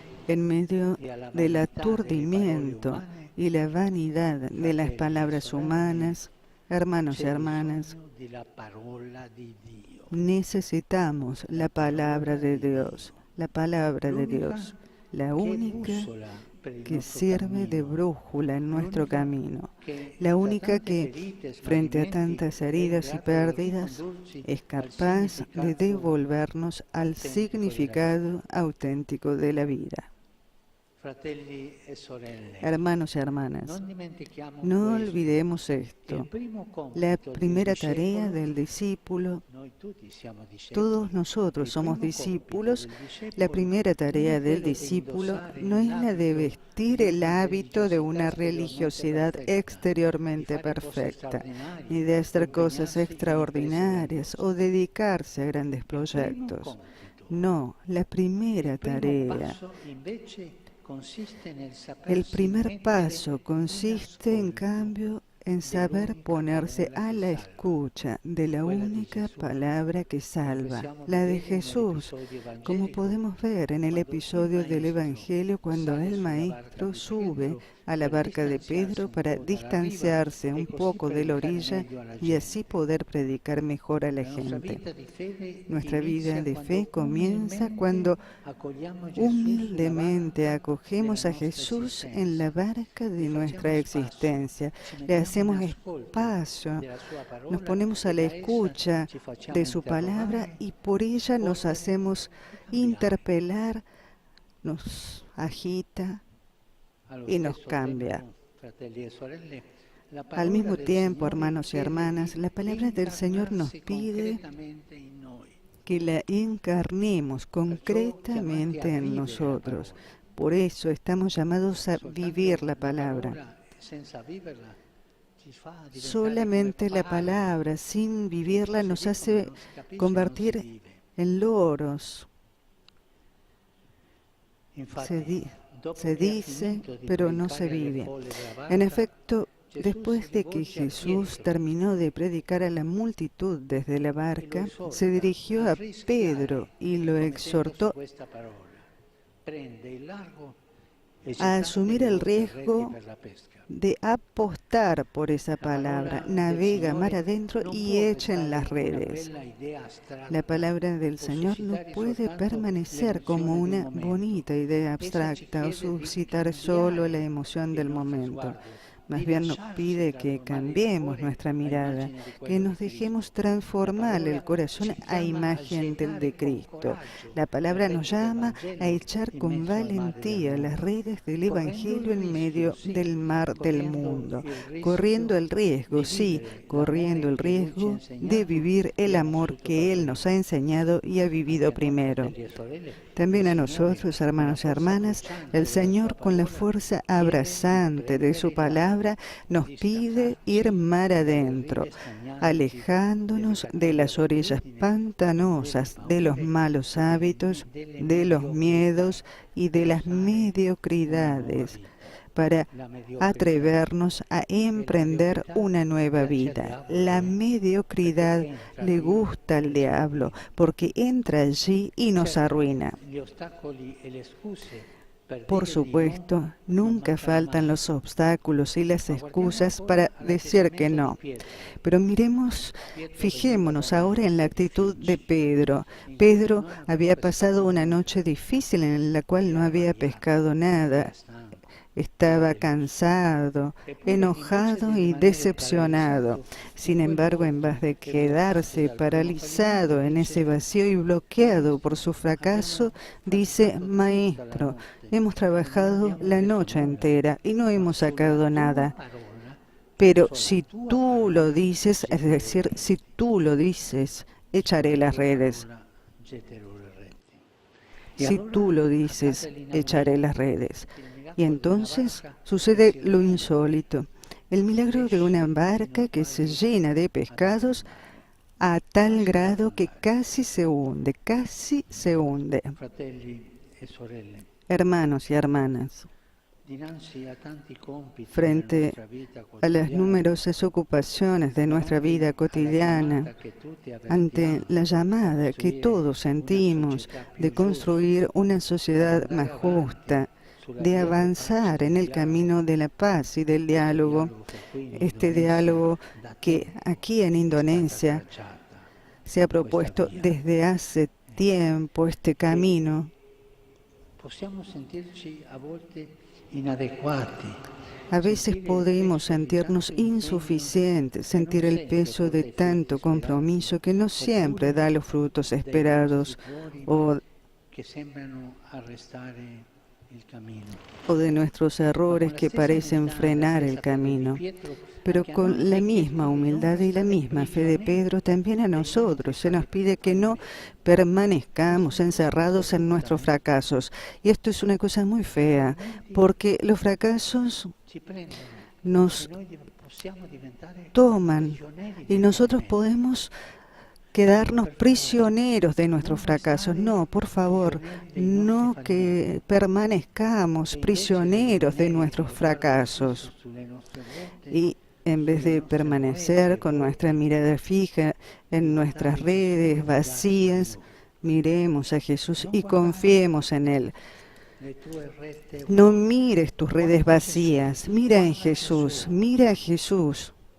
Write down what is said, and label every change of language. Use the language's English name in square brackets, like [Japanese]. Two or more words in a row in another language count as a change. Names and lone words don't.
[Spanish] En medio [Italian] e alla [Spanish] del [Italian] vanità delle parole [Spanish] aturdimiento [Italian] umane, [Spanish] y la vanidad de las [Italian] fratelli e [Spanish] palabras [Italian] sorelle, [Spanish] humanas, hermanos y [Italian] c'è [Spanish] hermanas, [Italian] bisogno della parola di Dio. [Spanish] necesitamos la palabra de Dios, la palabra de Dios, la [Italian] Che è [Spanish] única [Italian] bussola per il [Spanish] que [Italian] nostro [Spanish] sirve de [Italian] cammino, [Spanish] brújula en nuestro [Italian] l'unica [Spanish] camino, [Italian] che [Spanish] la [Italian] tra [Spanish] única [Italian] tante [Spanish] que, [Italian] ferite e [Spanish] frente a [Italian] smarrimenti, [Spanish] tantas [Italian] è in [Spanish] heridas y [Italian] grado di [Spanish] pérdidas, [Italian] ricondurci [Spanish] es [Italian] al [Spanish] capaz de [Italian] significato [Spanish] devolvernos al [Italian] autentico della vita. [Spanish] significado auténtico de la vida. [Italian] Fratelli e sorelle, [Spanish] Hermanos y hermanas, [Italian] non dimentichiamo [Spanish] no [Italian] questo, [Spanish] olvidemos [Italian] che il [Spanish] esto. [Italian] primo [Spanish] La [Italian] compito del [Spanish] primera tarea [Italian] discepolo, [Spanish] del discípulo, [Italian] noi tutti siamo discepoli, [Spanish] todos nosotros [Italian] il [Spanish] somos [Italian] primo compito [Spanish] discípulos, [Italian] del discepolo [Spanish] la primera [Italian] non [Spanish] tarea [Italian] è [Spanish] del [Italian] quello di [Spanish] discípulo [Italian] indossare [Spanish] no es la de [Italian] l'abito [Spanish] vestir [Italian] di [Spanish] el [Italian] una [Spanish] hábito de una [Italian] religiosità [Spanish] religiosidad [Italian] exteriormente perfetta, [Spanish] exteriormente [Italian] di fare cose [Spanish] perfecta, [Italian] straordinarie, [Spanish] ni de hacer cosas [Italian] impegnarsi in imprese [Spanish] extraordinarias o [Italian] grandiose. [Spanish] dedicarse a grandes [Italian] Il primo [Spanish] proyectos. [Italian] compito, [Spanish] No, la primera [Italian] il primo [Spanish] tarea, [Italian] passo invece consiste nel [Spanish] el [Italian] sapersi [Spanish] primer [Italian] mettere [Spanish] paso [Italian] in [Spanish] consiste en [Italian] ascolto [Spanish] cambio en saber [Italian] dell'unica [Spanish] ponerse [Italian] parola [Spanish] a [Italian] che [Spanish] la [Italian] salva, [Spanish] escucha de la [Italian] quella di [Spanish] única [Italian] Gesù, [Spanish] palabra que [Italian] come [Spanish] salva, [Italian] possiamo [Spanish] la de [Italian] vedere [Spanish] Jesús, [Italian] nell'episodio [Spanish] como [Italian] evangelico, [Spanish] podemos ver en el [Italian] quando il [Spanish] episodio del [Italian] maestro [Spanish] Evangelio cuando [Italian] sale [Spanish] el [Italian] sulla barca [Spanish] maestro [Italian] di [Spanish] sube [Italian] Pietro [Spanish] a la [Italian] per [Spanish] barca de [Italian] distanziarsi [Spanish] Pedro [Italian] un [Spanish] para [Italian] po' dalla riva [Spanish] distanciarse [Italian] e [Spanish] un [Italian] così [Spanish] poco de la [Italian] predicare [Spanish] orilla [Italian] meglio alla [Spanish] y así [Italian] gente. [Spanish] poder predicar mejor a la [Italian] La nostra [Spanish] gente. [Italian] vita di fede [Spanish] Nuestra vida [Italian] inizia [Spanish] de fe [Italian] quando [Spanish] comienza [Italian] umilmente [Spanish] cuando [Italian] accogliamo Gesù sulla [Spanish] humildemente [Italian] barca [Spanish] acogemos [Italian] della [Spanish] a [Italian] nostra [Spanish] Jesús en [Italian] esistenza. [Spanish] la barca de [Italian] Gli [Spanish] nuestra [Italian] facciamo spasso, [Spanish] existencia, [Italian] ci [Spanish] le [Italian] mettiamo in [Spanish] hacemos [Italian] ascolto [Spanish] espacio, [Italian] della sua [Spanish] nos [Italian] parola [Spanish] ponemos a [Italian] e [Spanish] la [Italian] da essa [Spanish] escucha [Italian] ci facciamo [Spanish] de su palabra [Italian] interrogare, [Spanish] y por ella nos [Italian] correre [Spanish] hacemos [Italian] e cambiare. [Spanish] interpelar, nos agita [Italian] Allo [Spanish] y nos [Italian] stesso [Spanish] cambia. [Italian] tempo, fratelli e sorelle, la [Spanish] Al [Italian] parola [Spanish] mismo [Italian] del [Spanish] tiempo, [Italian] Signore [Spanish] hermanos y [Italian] chiede [Spanish] hermanas, [Italian] di [Spanish] la palabra del Señor nos [Italian] incarnarsi [Spanish] pide [Italian] concretamente in noi. [Spanish] que la encarnemos [Italian] Perciò chiamati a [Spanish] concretamente en [Italian] vivere la [Spanish] nosotros. [Italian] parola. [Spanish] Por eso estamos llamados a [Italian] Soltanto [Spanish] vivir la [Italian] la [Spanish] palabra. [Italian] parola, senza viverla, ci fa diventare [Spanish] Solamente [Italian] come [Spanish] la [Italian] pagani, [Spanish] palabra, sin vivirla, [Italian] si [Spanish] nos [Italian] dicono, [Spanish] hace [Italian] non si capisce, non si [Spanish] convertir [Italian] vive. [Spanish] en loros. [Italian] Infatti, dopo [Spanish] Se [Italian] che ha [Spanish] dice, [Italian] finito di [Spanish] pero no se [Italian] predicare alle [Spanish] vive. [Italian] folle della [Spanish] En [Italian] barca, [Spanish] efecto, [Italian] Gesù [Spanish] después [Italian] si [Spanish] de que [Italian] rivolge a [Spanish] Jesús [Italian] Pietro [Spanish] terminó de predicar a la multitud desde la [Italian] e lo [Spanish] barca, se [Italian] esorta [Spanish] dirigió [Italian] a [Spanish] a Pedro [Italian] rischiare, [Spanish] y lo [Italian] promettendosi [Spanish] exhortó [Italian] questa parola: prende il largo e [Spanish] a [Italian] gettate [Spanish] asumir [Italian] le [Spanish] el [Italian] vostre reti [Spanish] riesgo [Italian] per la pesca. [Spanish] de apostar por esa [Italian] La [Spanish] palabra. [Italian] parola del [Spanish] Navega mar [Italian] Signore [Spanish] adentro [Italian] non [Spanish] y [Italian] può [Spanish] echen [Italian] restare [Spanish] las [Italian] una [Spanish] redes. [Italian] bella idea [Spanish] La [Italian] astratta [Spanish] palabra del [Italian] o [Spanish] Señor no [Italian] suscitare [Spanish] puede [Italian] soltanto [Spanish] permanecer como [Italian] l'emozione di un [Spanish] una [Italian] momento. [Spanish] bonita idea [Italian] Essa ci [Spanish] abstracta o [Italian] chiede di [Spanish] suscitar solo la [Italian] cambiare [Spanish] emoción [Italian] il [Spanish] del [Italian] nostro [Spanish] momento. [Italian] sguardo, [Spanish] Más [Italian] di [Spanish] bien nos [Italian] lasciarci [Spanish] pide que [Italian] trasformare il [Spanish] cambiemos [Italian] cuore [Spanish] nuestra [Italian] a [Spanish] mirada, [Italian] immagine di [Spanish] que [Italian] quello [Spanish] nos [Italian] di [Spanish] dejemos [Italian] Cristo. La [Spanish] transformar el [Italian] parola [Spanish] corazón [Italian] ci [Spanish] a [Italian] chiama a [Spanish] imagen del de [Italian] gettare con [Spanish] Cristo. [Italian] coraggio [Spanish] La [Italian] le [Spanish] palabra nos [Italian] reti del [Spanish] llama a [Italian] Vangelo [Spanish] echar [Italian] in [Spanish] con [Italian] mezzo al mare del [Spanish] valentía las [Italian] mondo, [Spanish] redes del [Italian] correndo il [Spanish] Evangelio en [Italian] rischio, [Spanish] medio [Italian] sì, [Spanish] del mar del [Italian] correndo [Spanish] mundo, [Italian] il [Spanish] corriendo [Italian] rischio [Spanish] el riesgo, [Italian] di [Spanish] sí, [Italian] vivere [Spanish] corriendo [Italian] l'amore [Spanish] el [Italian] che Lui ci ha [Spanish] riesgo de [Italian] insegnato [Spanish] vivir [Italian] e [Spanish] el [Italian] ha [Spanish] amor [Italian] vissuto [Spanish] que [Italian] proprio [Spanish] Él nos [Italian] Lui. [Spanish] ha enseñado y ha vivido [Italian] Anche a noi, [Spanish] primero. [Italian] fratelli e sorelle, il [Spanish] También a [Italian] Signore, [Spanish] nosotros, [Italian] con la [Spanish] hermanos y [Italian] forza [Spanish] hermanas, el [Italian] abbracciante della sua [Spanish] Señor con la [Italian] parola, [Spanish] fuerza [Italian] chiede di [Spanish] abrazante de [Italian] prendere [Spanish] su [Italian] il largo, [Spanish] palabra nos [Italian] di [Spanish] pide ir [Italian] staccarci [Spanish] mar [Italian] dalle [Spanish] adentro, [Italian] rive stagnanti, delle [Spanish] alejándonos de [Italian] cattive [Spanish] las orillas [Italian] abitudini, delle [Spanish] pantanosas, de los [Italian] paure [Spanish] malos [Italian] e [Spanish] hábitos, [Italian] delle [Spanish] de los [Italian] mediocrità [Spanish] miedos y de [Italian] per [Spanish] las [Italian] osare una nuova [Spanish] mediocridades, [Italian] vita. [Spanish] para [Italian] La mediocrità [Spanish] atrevernos a [Italian] e la [Spanish] emprender [Italian] mediocrità [Spanish] una nueva [Italian] piace al [Spanish] vida. [Italian] diavolo, [Spanish] La [Italian] perché [Spanish] mediocridad [Italian] entra [Spanish] le [Italian] lì [Spanish] gusta al [Italian] e ci [Spanish] diablo [Italian] rovina. [Spanish] porque entra allí y nos [Italian] Certo, [Spanish] arruina. [Italian] gli ostacoli e le scuse per [Spanish] Por [Italian] dire di no [Spanish] supuesto, [Italian] non [Spanish] nunca [Italian] mancano [Spanish] faltan [Italian] mai. [Spanish] los obstáculos y las [Italian] Ma guardiamo [Spanish] excusas [Italian] ancora [Spanish] para decir que [Italian] all'atteggiamento di [Spanish] no. [Italian] Pietro. [Spanish] Pero miremos, [Italian] Pietro veniva da [Spanish] fijémonos [Italian] una [Spanish] ahora en la [Italian] notte [Spanish] actitud de [Italian] difficile [Spanish] Pedro. [Italian] in cui [Spanish] Pedro [Italian] non aveva [Spanish] había [Italian] pescato [Spanish] pasado una [Italian] nulla, [Spanish] noche difícil en la cual no [Italian] era [Spanish] había [Italian] arrabbiato, [Spanish] pescado [Italian] era [Spanish] nada. [Italian] stanco, era [Spanish] Estaba [Italian] deluso. [Spanish] cansado, [Italian] Eppure invece di [Spanish] enojado y [Italian] rimanere [Spanish] decepcionado. [Italian] paralizzato in [Spanish] Sin [Italian] quel [Spanish] embargo, en [Italian] vuoto [Spanish] vez de [Italian] e bloccato [Spanish] quedarse [Italian] dal primo fallimento, [Spanish] paralizado en ese [Italian] dice: [Spanish] vacío y bloqueado por [Italian] Maestro, [Spanish] su fracaso, [Italian] abbiamo [Spanish] dice, [Italian] faticato tutta la [Spanish] Maestro, [Italian] notte [Spanish] hemos [Italian] e non [Spanish] trabajado [Italian] abbiamo [Spanish] la [Italian] preso [Spanish] noche [Italian] nulla, [Spanish] entera y no [Italian] ma [Spanish] hemos [Italian] sulla [Spanish] sacado [Italian] tua [Spanish] nada. [Italian] parola, [Spanish] Pero [Italian] sulla [Spanish] si [Italian] tua [Spanish] tú lo [Italian] parola [Spanish] dices, es [Italian] getterò le [Spanish] decir, si [Italian] reti. [Spanish] tú lo dices, [Italian] Sulla [Spanish] echaré las [Italian] tua [Spanish] redes. [Italian] parola getterò le reti. E [Spanish] Si tú [Italian] allora [Spanish] lo [Italian] accade [Spanish] dices, echaré las [Italian] l'inaudito, [Spanish] redes. [Italian] il [Spanish] Y [Italian] miracolo di una [Spanish] entonces [Italian] barca che [Spanish] sucede [Italian] si [Spanish] lo [Italian] riempie [Spanish] insólito, el [Italian] di [Spanish] milagro de una [Italian] pesci fino [Spanish] barca [Italian] a [Spanish] que se [Italian] quasi [Spanish] llena de [Italian] ad [Spanish] pescados [Italian] affondare, [Spanish] a tal [Italian] quasi ad [Spanish] grado que [Italian] affondare. [Spanish] casi se hunde, casi se hunde. [Italian] Fratelli e sorelle, [Spanish] Hermanos y hermanas, [Italian] dinanzi a tanti compiti della [Spanish] frente [Italian] nostra vita [Spanish] a las [Italian] quotidiana, [Spanish] numerosas ocupaciones de nuestra vida [Italian] davanti alla [Spanish] cotidiana, [Italian] chiamata che tutti [Spanish] ante [Italian] avvertiamo [Spanish] la [Italian] a [Spanish] llamada que [Italian] costruire [Spanish] todos [Italian] una [Spanish] sentimos [Italian] società [Spanish] de [Italian] più giusta, [Spanish] construir una [Italian] ad [Spanish] sociedad más [Italian] andare avanti [Spanish] justa, [Italian] sulla [Spanish] de [Italian] via di pace e [Spanish] avanzar en [Italian] del [Spanish] el camino [Italian] dialogo, [Spanish] de la paz y del [Italian] questo [Spanish] diálogo, [Italian] dialogo che qui in [Spanish] este [Italian] Indonesia [Spanish] diálogo [Italian] da [Spanish] que [Italian] tempo [Spanish] aquí en [Italian] è stata [Spanish] Indonesia [Italian] tracciata, [Spanish] se ha [Italian] questa [Spanish] propuesto [Italian] via, [Spanish] desde hace tiempo, este [Italian] che [Spanish] camino. [Italian] possiamo sentirci a volte inadeguati, [Spanish] A veces [Italian] sentire il [Spanish] podemos [Italian] peso di [Spanish] sentirnos [Italian] tanto impegno [Spanish] insuficientes, [Italian] che non [Spanish] sentir el [Italian] sempre [Spanish] peso de [Italian] porta i frutti [Spanish] tanto [Italian] sperati, [Spanish] compromiso que no siempre [Italian] oppure [Spanish] da los frutos [Italian] dei nostri [Spanish] esperados [Italian] cuori [Spanish] o [Italian] che sembrano arrestare il cammino. [Spanish] de nuestros [Italian] Ma con [Spanish] errores [Italian] la [Spanish] que [Italian] stessa [Spanish] parecen [Italian] umiltà e la [Spanish] frenar el [Italian] stessa fede di [Spanish] camino. [Italian] Pietro, [Spanish] Pero [Italian] anche a noi [Spanish] con la [Italian] è chiesto [Spanish] misma [Italian] di non [Spanish] humildad y la [Italian] restare [Spanish] misma fe de [Italian] prigionieri [Spanish] Pedro, también a [Italian] dei nostri [Spanish] nosotros se nos pide que no [Italian] fallimenti. [Spanish] permanezcamos [Italian] Questo è [Spanish] encerrados en nuestros [Italian] profondamente. [Spanish] fracasos. Y esto es una cosa muy [Italian] I [Spanish] fea, [Italian] fallimenti [Spanish] porque los fracasos [Italian] ci prendono e [Spanish] nos [Italian] noi possiamo diventare [Spanish] toman [Italian] prigionieri [Spanish] y [Italian] dei [Spanish] nosotros [Italian] fallimenti. [Spanish] podemos [Italian] Ecco, [Spanish] quedarnos [Italian] per favore, [Spanish] prisioneros de nuestros [Italian] non [Spanish] fracasos. [Italian] restare [Spanish] No, por favor, [Italian] prigionieri dei nostri [Spanish] no [Italian] fallimenti [Spanish] que permanezcamos [Italian] e invece di [Spanish] prisioneros de [Italian] rimanere con [Spanish] nuestros [Italian] lo sguardo fisso [Spanish] fracasos. [Italian] sulle nostre reti, [Spanish] Y en vez [Italian] sulle [Spanish] de [Italian] nostre [Spanish] permanecer [Italian] noete [Spanish] con nuestra [Italian] vuote, [Spanish] mirada fija en nuestras [Italian] guardare Gesù e [Spanish] redes [Italian] affidarci a [Spanish] vacías, [Italian] Lui. [Spanish] miremos a Jesús [Italian] Non [Spanish] y [Italian] guardare [Spanish] confiemos en Él. [Italian] le tue rete [Spanish] No [Italian] vuote, [Spanish] mires tus redes [Italian] guarda Gesù, [Spanish] vacías, mira en [Italian] guarda [Spanish] Jesús, [Italian] Gesù. [Spanish] mira a Jesús.